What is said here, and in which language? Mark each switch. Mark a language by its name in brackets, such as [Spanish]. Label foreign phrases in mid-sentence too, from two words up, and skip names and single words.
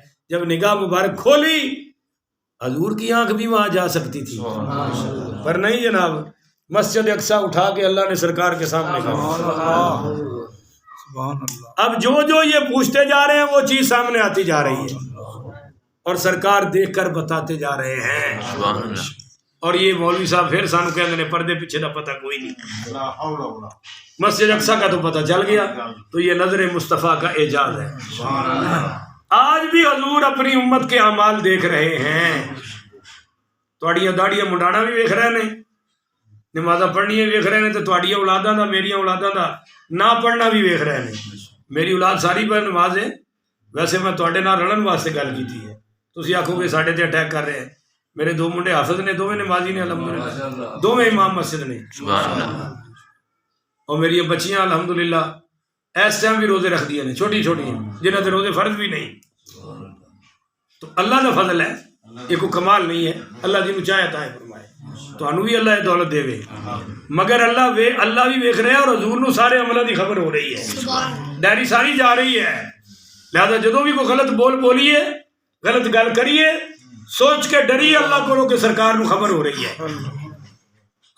[Urdu] جب نگاہ مبارک کھولی حضور کی آنکھ بھی وہاں جا سکتی تھی، پر نہیں جناب. مسجد اقصیٰ اٹھا کے اللہ نے سرکار کے سامنے کہا. اب جو یہ پوچھتے جا رہے ہیں وہ چیز سامنے آتی جا رہی ہے اور سرکار دیکھ کر بتاتے جا رہے ہیں. [Punjabi] اور یہ مولوی صاحب پھر سانو کہندے نے پردے پیچھے دا پتہ کوئی نہیں، [Urdu] مسجد اقصیٰ کا تو پتہ چل گیا. تو یہ نظر مصطفیٰ کا اعجاز ہے. آج بھی حضور اپنی امت کے اعمال دیکھ رہے ہیں. [Punjabi] تواڈیاں داڑیاں منڈانا بھی ویکھ رہے ہیں، نمازاں پڑھنیاں ویکھ رہے ہیں، تو تواڈیاں اولاداں دا میریاں اولاداں دا نہ پڑھنا بھی ویکھ رہے ہیں. میری اولاد ساری پر نماز ہے. ویسے میں تواڈے نال رلن واسطے گل کیتی ہے. تسی آکھو گے ساڈے تے اٹیک کر رہے ہیں. میرے 2 منڈے حافظ نے، 2 نمازی نے الحمدللہ، 2 امام مسجد نے، اور میری بچیاں الحمدللہ اس ٹائم بھی روزے رکھ دیے نے، چھوٹی چھوٹی ہیں جنہاں تے روزے فرض بھی نہیں. [Urdu] تو اللہ کا فضل ہے، یہ کوئی کمال نہیں ہے. [Punjabi] اللہ جنوں چاہے عطا فرمائے. تانوں بھی اللہ دولت دے وے، مگر اللہ بھی ویکھ رہے ہیں اور حضور نو سارے عملاں دی خبر ہو رہی ہے، ڈائری ساری جا رہی ہے. لہذا جدوں بھی کوئی غلط بولیے، غلط گل کریے، سوچ کے ڈریے اللہ کو کہ سرکار نو خبر ہو رہی ہے.